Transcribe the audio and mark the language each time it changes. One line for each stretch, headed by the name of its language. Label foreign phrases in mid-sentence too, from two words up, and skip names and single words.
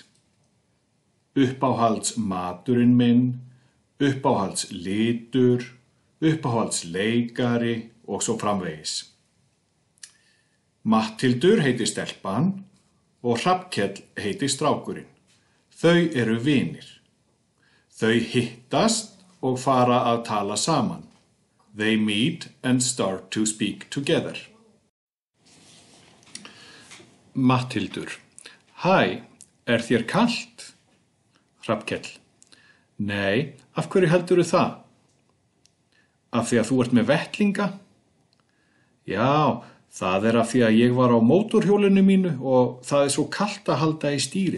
Icelandic: Uppáhalds maturinn minn, uppáhalds litur, uppáhalds leikari og svo framvegis. Matthildur heitir stelpan og Hrafnkell heitir strákurinn. Þau eru vinir. Þau hittast og fara að tala saman.
English: They meet and start to speak together.
Icelandic: Matthildur. Hæ, er þér kalt? Hrafnkell. Nei, af hverju heldurðu það? Af því að þú ert með vettlinga? Já, það er af því að ég var á mótorhjólinu mínu og það er svo kalt að halda í stýrið.